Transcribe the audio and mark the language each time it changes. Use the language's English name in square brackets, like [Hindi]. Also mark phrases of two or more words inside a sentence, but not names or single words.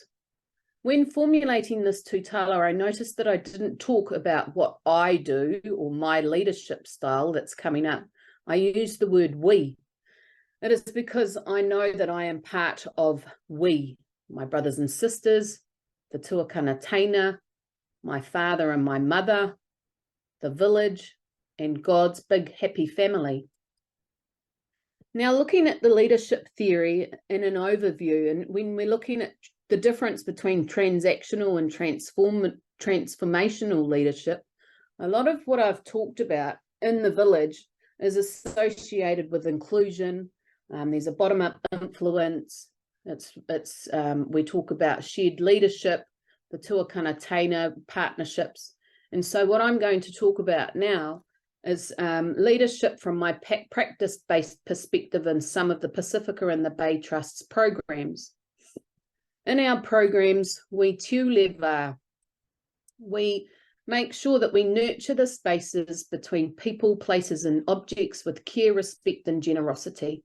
[English] When formulating this tūtala, I noticed that I didn't talk about what I do or my leadership style that's coming up. I used the word we. It is because I know that I am part of we, my brothers and sisters, the [Māori] tuakana teina, [English] my father and my mother, the village, and God's big happy family. Now, looking at the leadership theory in an overview, and when we're looking at the difference between transactional and transformational leadership, a lot of what I've talked about in the village is associated with inclusion. There's a bottom-up influence. We talk about shared leadership, the [Māori] tuakana taina [English] partnerships. And so what I'm going to talk about now is leadership from my practice-based perspective in some of the Pacifica and the Bay Trust's programs. In our programs, we tūleva. We make sure that we nurture the spaces between people, places, and objects with care, respect, and generosity.